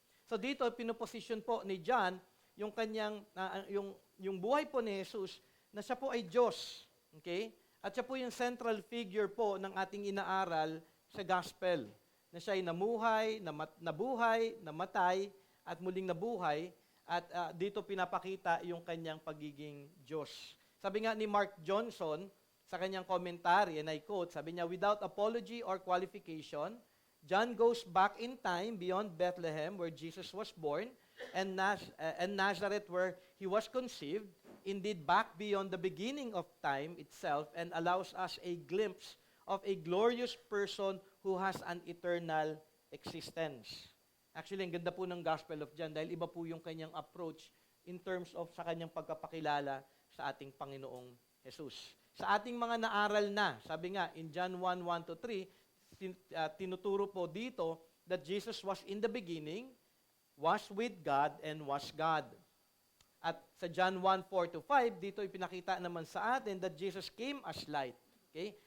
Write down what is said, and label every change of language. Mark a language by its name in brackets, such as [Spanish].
[Filipino] So dito pinoposition po ni John yung kanyang yung buhay po ni Jesus na siya po ay Diyos. Okay? At siya po yung central figure po ng ating inaaral sa gospel. Na siya ay nabuhay, namatay, at muling nabuhay. At dito pinapakita yung kanyang pagiging Diyos. Sabi nga ni Mark Johnson, sa kanyang commentary, [English] and I quote, sabi niya, without apology or qualification, John goes back in time beyond Bethlehem where Jesus was born, and Nazareth where he was conceived, indeed back beyond the beginning of time itself, and allows us a glimpse of a glorious person who has an eternal existence. [Filipino] Actually, ang ganda po ng Gospel of John dahil iba po yung kanyang approach [English] in terms of [Filipino] sa kanyang pagkapakilala sa ating Panginoong Jesus. Sa ating mga naaral na, sabi nga, in John 1:1-3, tinuturo po dito [English] that Jesus was in the beginning, was with God, and was God. [Filipino] At sa John 1:4-5, dito ipinakita naman sa atin [English] that Jesus came as light. [Filipino] Okay?